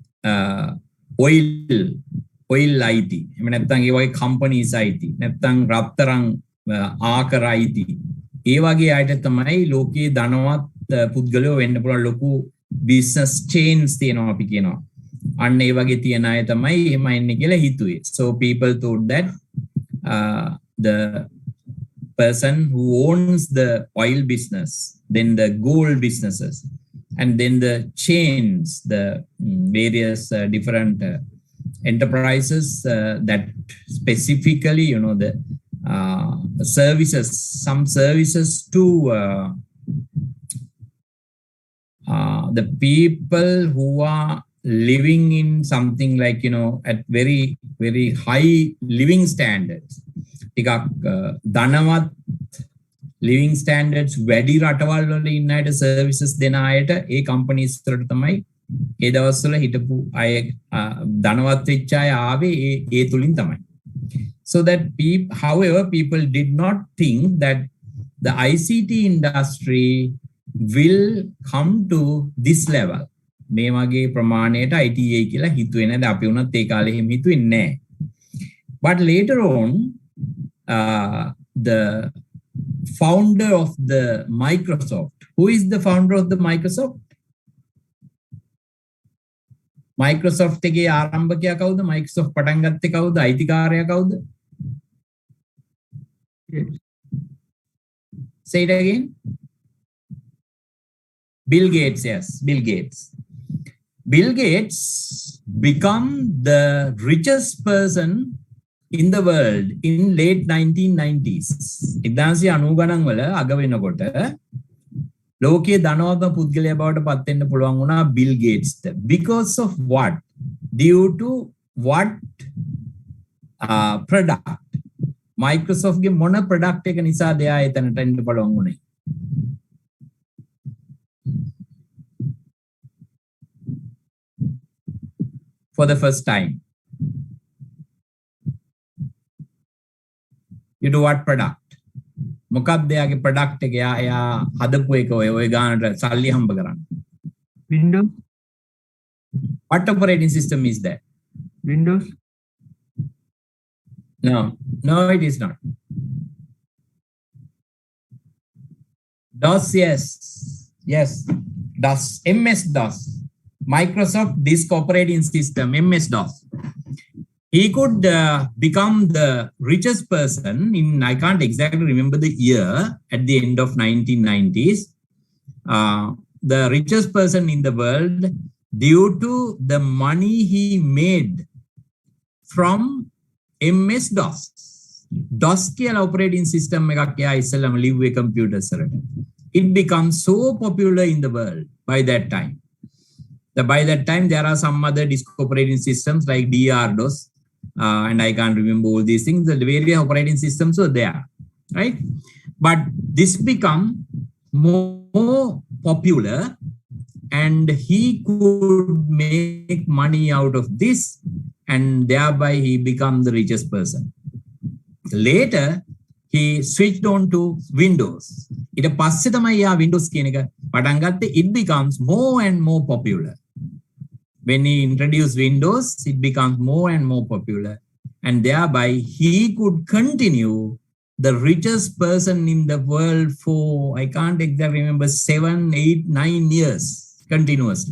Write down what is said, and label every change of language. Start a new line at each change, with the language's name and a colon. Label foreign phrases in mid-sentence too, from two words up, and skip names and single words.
Sinhala: oil IT එහෙම නැත්නම් ඒ වගේ companies IT නැත්නම් රත්තරන් ආකර IT ඒ වගේ අයට තමයි ලෝකයේ ධනවත් පුද්ගලයෝ වෙන්න පුළුවන් ලොකු business chains තියෙනවා අපි කියනවා අන්න ඒ වගේ තියන අය තමයි එහෙම එන්නේ කියලා හිතුවේ
English: so people thought that the person who owns the oil business then the gold businesses and then the chains the various different enterprises that specifically the services some services to the people who are living in something like at very very high living standards
Sinhala: ටිකක් ධනවත්
English: living standards
Sinhala: වැඩි රටවල් වල ඉන්න අයට services දෙන අයට ඒ companies වලට තමයි ඒ දවස්වල හිටපු අය ධනවත් වෙච්ච අය ආවේ ඒ තුලින් තමයි
English: so that however people did not think that the ICT industry will come to this level
Sinhala: මේ වගේ ප්‍රමාණයට ITA කියලා හිතුවේ නැද අපි උනත් ඒ කාලේ එහෙම හිතුවේ නැහැ
English: but later on the founder of the Microsoft who is the founder of the Microsoft
Sinhala: එකේ ආරම්භකයා කවුද Microsoft පටන් ගත්තේ කවුද අයිතිකාරයා කවුද
English: say it again Bill Gates yes Bill Gates become the richest person in the world in late 1990s
Sinhala: 1990 ගණන් වල අග වෙනකොට ලෝකයේ ධනවත්ම පුද්ගලයා බවට පත් වෙන්න පුළුවන් වුණා
English: Bill Gates because of what due to what
Sinhala: product Microsoft ගේ මොන product එක නිසාද එයා එතනට එන්න පුළුවන් වුණේ
English: for the first time you do what product
Sinhala: මොකක්ද එයාගේ product එක එයා හදපු එක ඔය ගානට සල්ලි හම්බ කරන්න
English: Windows what operating system is that Windows no it is not DOS yes DOS MS DOS Microsoft Disk Operating System MS-DOS. He could become the richest person in, I can't exactly remember the year, at the end of 1990s. The richest person in the world due to the money he made from MS-DOS.
Sinhala: DOS කියලා
English: operating system
Sinhala: එකක් එයා ඉස්සෙල්ලාම ලිව්වේ computers වලට.
English: It becomes so popular in the world by that time. By that time, there are some other disk operating systems like DR-DOS, and I can't remember all these things. The various operating systems were there, right? But this become more popular, and he could make money out of this, and thereby he become the richest person. Later, he switched on to Windows.
Sinhala: ඊට පස්සේ තමයි යා Windows කියන එක පටන් ගත්තේ.
English: It becomes more and more popular. When he introduced Windows, it becomes more and more popular. And thereby he could continue the richest person in the world for, I can't exactly remember, 7, 8, 9 years continuously.